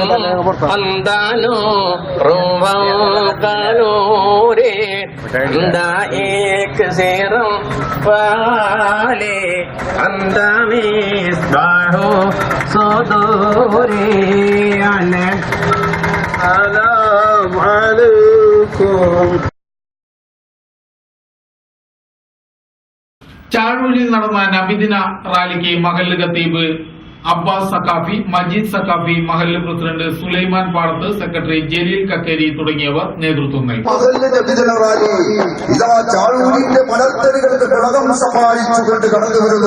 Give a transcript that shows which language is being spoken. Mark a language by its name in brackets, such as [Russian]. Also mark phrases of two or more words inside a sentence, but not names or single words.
[Malayalam] andano ruwam kanure anda ek seram wale anda misbaho sodore anak salam alaikum. ചാഴൂരിൽ നടന്ന നബിദിന റാലിക്ക് മഹല്ല് ഖത്തീബ് അബ്ബാസ് സഖാഫി, മജീദ് സഖാഫി, മഹല്ല് പ്രസിഡന്റ് സുലൈമാൻ പാടത്ത്, സെക്രട്ടറി ജലീൽ കക്കേരി തുടങ്ങിയവർ നേതൃത്വം നൽകി. മഹല്ല് നബിദിന റാലി ഇതാ ചാഴൂരിന്റെ മലർത്തടികൾക്ക് ഘടകം സഹായിച്ചുകൊണ്ട് കടന്നു വരുന്നു.